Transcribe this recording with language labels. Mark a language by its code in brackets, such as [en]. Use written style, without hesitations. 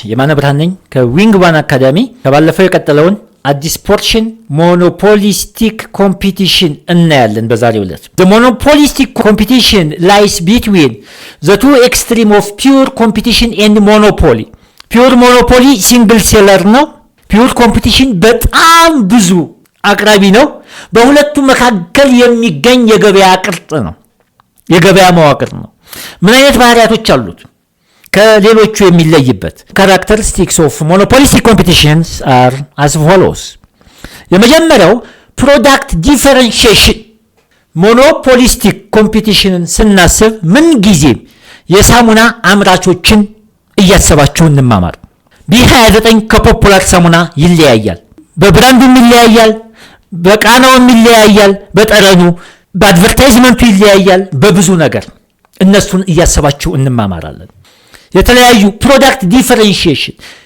[am] የማነ ብርሃን ነኝ ከዊንግ ዋን አካዳሚ። ከባለፈው የቀጠለውን አዲስ ፖርሽን ሞኖፖሊስቲክ ኮምፒቲሽን እናያለን በዛሬው ዕለት። [en] the monopolistic competition lies between the two extreme of pure competition and monopoly. pure monopoly single seller [am] ነው። [en] pure competition [am] በጣም ብዙ አቅራቢ ነው። በሁለቱ መካከል የሚገኝ የገበያ ቅርጽ ነው፣ የገበያ መዋቅር ነው። ምን አይነት ባህሪያቶች አሉት? ከሌሎቹ የሚለይበት [en] characteristics of monopolistic competitions are as follows. የመጀመሪያው product differentiation. [am] monopolistic competitionን ስናስብ ምን ጊዜ የሳሙና አምራቾችን እያሰባችሁ እንማማር። B29 ከፖፑላር ሳሙና ይለያያል፣ በብራንዱም ይለያያል፣ በቃናውም ይለያያል፣ በጠረኑ በአድቨርታይዝመንቱ ይለያያል፣ በብዙ ነገር እነሱን እያሰባችሁ እንማማራለን። የተለያዩ ፕሮዳክት ዲፈረንሺዬሽን፣